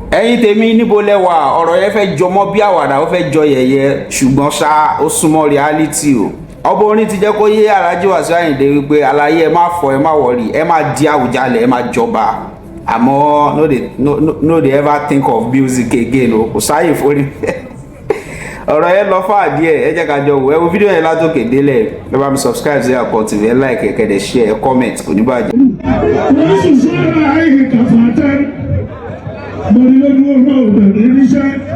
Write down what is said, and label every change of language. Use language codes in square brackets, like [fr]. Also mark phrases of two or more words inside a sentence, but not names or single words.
[yo] Ẹ̀yin tèmi, níbo lẹ wà? Ọ̀rọ̀ yẹn fẹ́ jọ mọ́ bí àwàdà, ó fẹ́ jọ yẹ̀yẹ́, ṣùgbọ́n ṣá, ó súnmọ́ reality o. Ọba orin ti jẹ́ kó yé Alhaji Wasiu Ayinde wípé, "Aláyé, ẹ má fọ, ẹ má wọrí, ẹ má di Àwùjalẹ̀, ẹ má jọba. Àmọ́, [pcm] no dey, no, no, no dey ever think of music again o. [yo] Kò sáyè fórí." Ọ̀rọ̀ yẹn lọ fà díẹ̀, ẹ jẹ́ ká jọ wò. Ẹ wo fídíò yẹn látòkè délẹ̀. Ẹ bá mi subscribe sí Akọ T V, ẹ like, ẹ kẹ́dẹ̀ share, ẹ comment, kò ní bàjẹ́. Wọ́n sì sọ̀rọ̀ ayé kàfàtà. Mo ní lójú ọmọ ọ̀dọ̀ ní níṣẹ́.